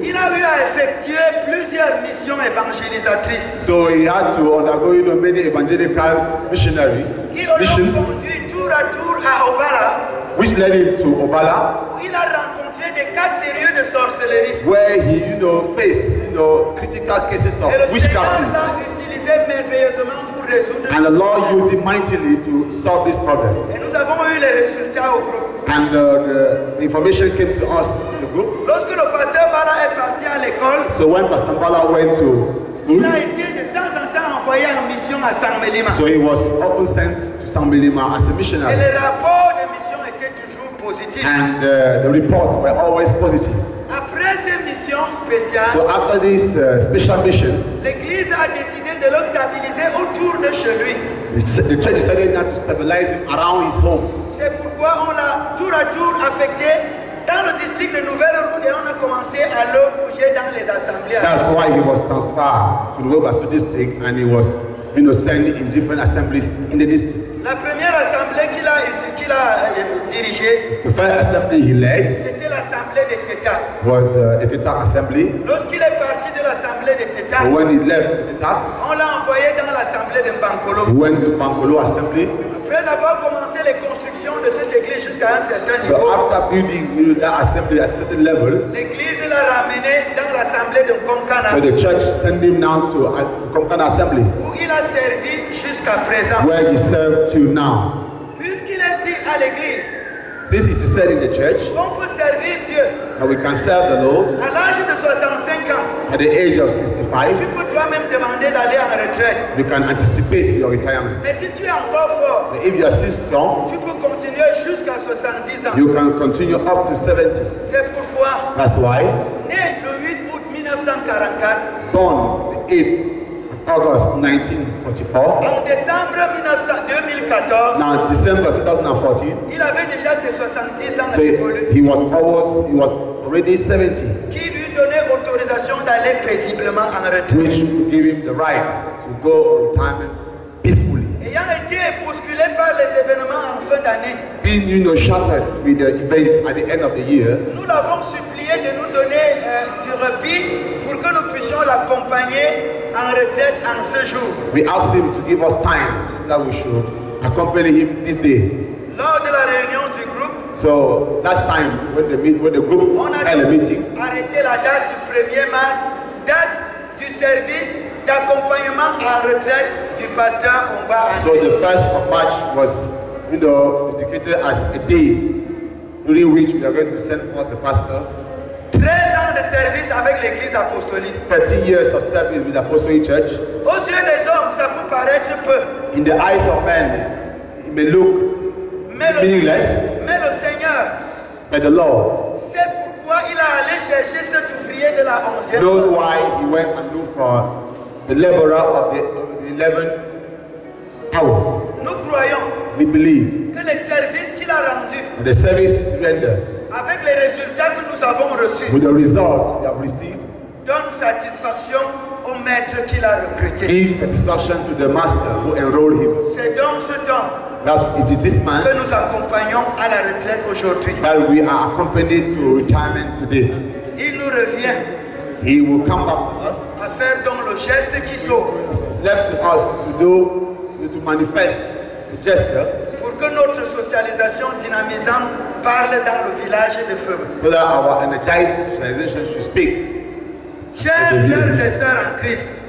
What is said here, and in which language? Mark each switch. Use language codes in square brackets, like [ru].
[fr] il a eu à effectuer plusieurs missions évangélisatrices [en] so he had to undergo many evangelical missionaries, [fr] qui l'ont [en] missions, [fr] conduit tour à tour à Obala, [en] which led him to Obala, [fr] où il a rencontré des cas sérieux de sorcellerie. [en] where he, faced, critical cases of [fr] Et le Seigneur [en] witchcraft. [fr] l'a utilisé merveilleusement pour résoudre. [en] And the Lord used him mightily to solve this problem. [fr] Et nous avons eu les résultats au groupe. [en] And the information came to us in the group. [fr] Lorsque le pasteur Bala est parti à l'école, [en] So when Pastor Bala went to school, [fr] il a été de temps en temps envoyé en mission à San Melima. [en] so he was often sent to San Belima as a [fr] Et [en] missionary. [fr] les rapports de mission étaient toujours positifs. [en] And the reports were always positive. [fr] Après ces missions spéciales, [en] So after these special missions, [fr] l'Église a décidé de le stabiliser autour de chez lui. [en] the church decided not to stabilize him around his home. [fr] C'est pourquoi on l'a tour à tour affecté dans le district de Nouvelle-Route et on a commencé à le bouger dans les assemblées. [en] That's why he was transferred to the Robasso district and he was sent in different assemblies in the district. [fr] La première assemblée qu'il a dirigée, [en] The first assembly he led [fr] c'était l'assemblée de Teta. [en] was a Teta assembly. [fr] Lorsqu'il est parti de l'assemblée de Teta, [en] So when he left Teta, [fr] on l'a envoyé dans l'assemblée de [en] he [fr] Bankolo. [en] went to Bankolo assembly. [fr] Après avoir commencé les constructions de cette église jusqu'à un certain [en] So [fr] niveau, [en] after building that assembly at a certain level, [fr] l'église l'a ramené dans l'assemblée de [en] so [fr] Konkana, [en] the church sent him now to Komkana assembly, [fr] où il a servi jusqu'à présent. [en] where he served till now. [fr] Puisqu'il est dit à l'église [en] Since it is said in the church [fr] qu'on peut servir Dieu [en] that we can serve the Lord [fr] à l'âge de 65 ans, [en] at the age of [fr] tu [en] 65, [fr] peux toi-même demander d'aller en retraite. [en] you can anticipate your retirement. [fr] Mais si tu es encore fort, [en] But if you are still strong, [fr] tu peux continuer jusqu'à 70 ans. [en] you can continue up to 70. [fr] C'est pourquoi, [en] That's why, [fr] né le 8 août 1944, [en] born the 8th August 1944, [fr] en décembre 2014, [en] now December 2014, [fr] il avait déjà ses 70 ans [en] so [fr] d'évoluer, [en] he was already 70, [fr] qui lui donnait autorisation d'aller paisiblement en retraite. [en] which would give him the right to go on retirement peacefully. [fr] Ayant été bousculé par les événements en fin d'année, [en] Being, shattered with the events at the end of the year, [fr] nous l'avons supplié de nous donner du répit pour que nous puissions l'accompagner en retraite en ce jour. [en] we asked him to give us time so that we should accompany him this day. [fr] Lors de la réunion du groupe, [en] So last time when the group [fr] on a [en] had a meeting, [fr] arrêté la date du 1er mars, date du service d'accompagnement en retraite du pasteur Omba. [en] so the 1st of March was, indicated as a day during which we are going to send forth the pastor. [fr] 13 ans de service avec l'église apostolique. [en] 30 years of service with the Apostolic Church. [fr] Aux yeux des hommes, ça peut paraître peu, [en] In the eyes of men, it may look [fr] mais [en] meaningless, [fr] mais le Seigneur, [en] but the Lord [fr] c'est pourquoi il a allé chercher cet ouvrier de la 11e. [en] knows why he went and looked for the laborer of the 11th hour. [fr] Nous croyons [en] We believe [fr] que les services qu'il a rendus, [en] that the service is rendered [fr] avec les résultats que nous avons reçus, [en] with the result we have received, [fr] donnent satisfaction au maître qu'il a recruté. [en] give satisfaction to the master who enrolled him. [fr] C'est donc cet homme [en] It is this man [fr] que nous accompagnons à la retraite aujourd'hui. [en] that we are accompanied to retirement today. [fr] Il nous revient [en] He will come back to us. [fr] à faire donc le geste qui sauve [en] It's left to us to manifest the gesture [fr] pour que notre socialisation dynamisante parle dans le village de Feu. [en] so that our energized socialization should speak. [fr] Chers frères et sœurs en Christ,